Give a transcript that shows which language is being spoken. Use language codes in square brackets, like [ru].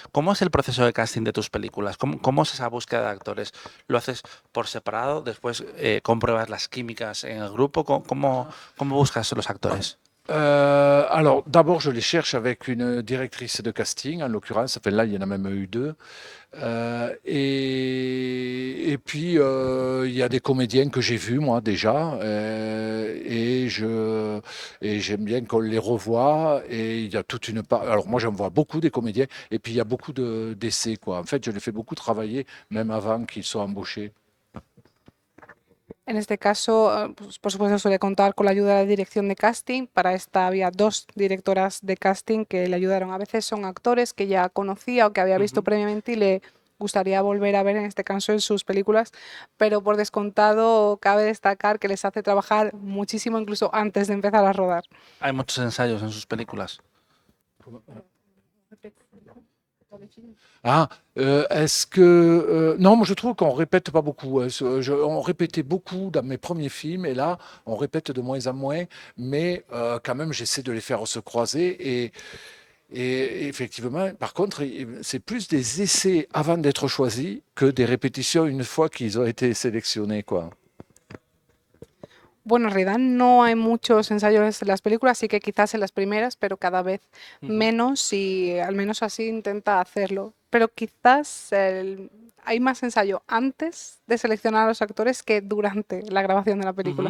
[es] ¿Cómo es el proceso de casting de tus películas? ¿Cómo es esa búsqueda de actores? ¿Lo haces por separado? ¿Después compruebas las químicas en el grupo? ¿Cómo buscas los actores? [fr] Alors, d'abord, je les cherche avec une directrice de casting, en l'occurrence. Enfin, là, il y en a même eu deux. Et puis, il y a des comédiens que j'ai vus, moi, déjà. Et j'aime bien qu'on les revoie. Et il y a toute une part. Alors, moi, j'en vois beaucoup des comédiens. Et puis, il y a beaucoup d'essais, quoi. En fait, je les fais beaucoup travailler, même avant qu'ils soient embauchés. [es] En este caso, pues, por supuesto, suele contar con la ayuda de la dirección de casting. Para esta había dos directoras de casting que le ayudaron. A veces son actores que ya conocía o que había visto Ujú. previamente y le gustaría volver a ver, en este caso, en sus películas, pero por descontado cabe destacar que les hace trabajar muchísimo incluso antes de empezar a rodar. Hay muchos ensayos en sus películas. [fr] Ah, est-ce que non, moi je trouve qu'on répète pas beaucoup. On répétait beaucoup dans mes premiers films et là, on répète de moins en moins, mais quand même, j'essaie de les faire se croiser et effectivement, par contre, c'est plus des essais avant d'être choisis que des répétitions une fois qu'ils ont été sélectionnés, quoi. [es] Bueno, en realidad no hay muchos ensayos en las películas, sí que quizás en las primeras, pero cada vez Ujú. menos y al menos así intenta hacerlo. Pero quizás hay más ensayo antes de seleccionar a los actores que durante la grabación de la película.